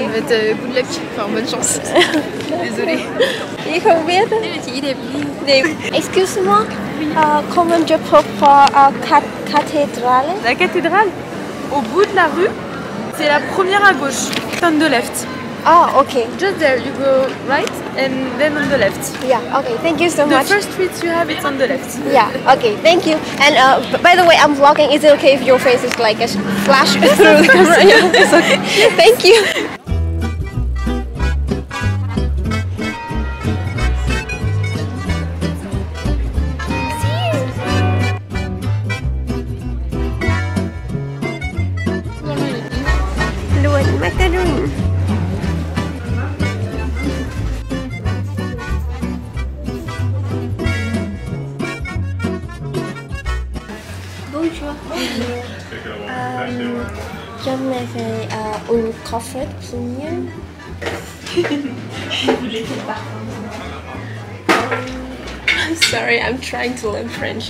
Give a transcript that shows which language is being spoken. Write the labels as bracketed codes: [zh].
[en] Good luck. [fr] Enfin, bonne chance. Désolée. [vi] Chị không biết. Nhưng mà chị đẹp đi. Đẹp. [fr] Excuse-moi. Comment je peux pour cathédrale? La cathédrale, au bout de la rue, c'est la première à gauche. [en] Turn the left. Ah, okay. Just there, you go right and then on the left. Yeah, okay. Thank you so The much. first street you have, it's on the left. Yeah, okay. Thank you. And by the way, I'm vlogging. Is it okay if your face is like a flash through the camera? Yeah, it's okay. Thank you. [fr] Macaron. Bonjour. J'aimerais une coffret premium. [en] I'm sorry, I'm trying to learn French.